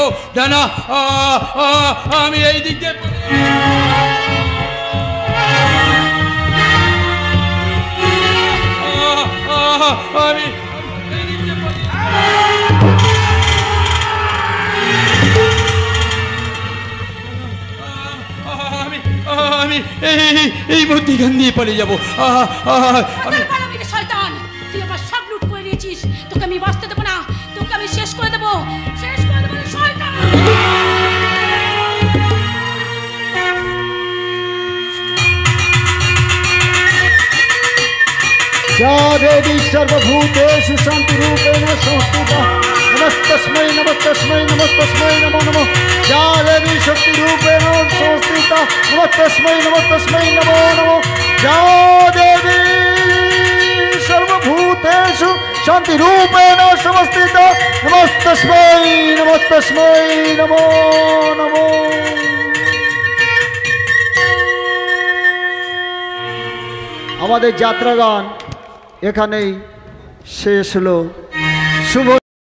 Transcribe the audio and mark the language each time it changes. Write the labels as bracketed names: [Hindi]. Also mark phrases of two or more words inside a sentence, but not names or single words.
[Bangla] না না, আমি এই দিক দিয়ে আমি আমি এই মধ্যিখান দিয়ে পালিয়ে যাবো। শয়তান, তুই আমার সব লুট করে নিয়েছিস, তোকে আমি বাঁচতে দেবো না, তোকে আমি শেষ করে দেবো, শেষ করে দেবো শয়তান। [Sanskrit] या देवी सर्वभूतेषु शान्तिरूपेण संस्थिता नमस्तस्मै नमस्तस्मै नमस्तस्मै नमो नमः। या देवी शक्तिरूपेण संस्थिता नमस्तस्मै नमस्तस्मै नमो नमः। या देवी सर्वभूतेषु शान्तिरूपेण संस्थिता नमस्तस्मै नमस्तस्मै नमो नमः। [Bangla] আমাদের যাত্রাগান এখানেই শেষ হলো। শুভ